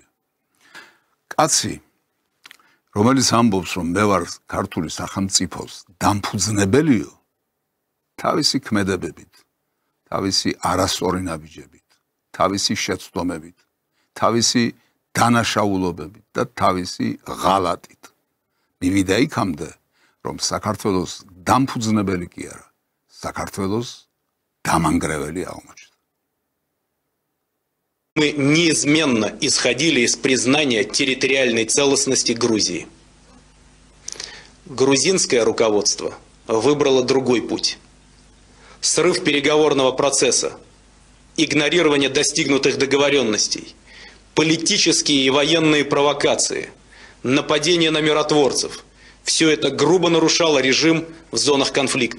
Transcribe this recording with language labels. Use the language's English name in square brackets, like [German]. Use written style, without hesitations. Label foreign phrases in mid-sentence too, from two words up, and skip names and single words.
[Georgian] კაცი, რომელიც ამბობს, რომ მე ვარ ქართული სახელმწიფოს დამფუძნებელიო, თავისი ქმედებებით, თავისი არასწორი ნაბიჯებით, თავისი შეცდომებით, თავისი დანაშაულობებით და თავისი ღალატით მივიდა იქამდე, რომ საქართველოს დამფუძნებელი კი არა, საქართველოს დამანგრეველი აღმოჩნდა. [Russian] Мы неизменно исходили из признания территориальной целостности Грузии. Грузинское руководство выбрало другой путь. Срыв переговорного процесса, игнорирование достигнутых договоренностей, политические и военные провокации, нападения на миротворцев – все это грубо нарушало режим в зонах конфликта.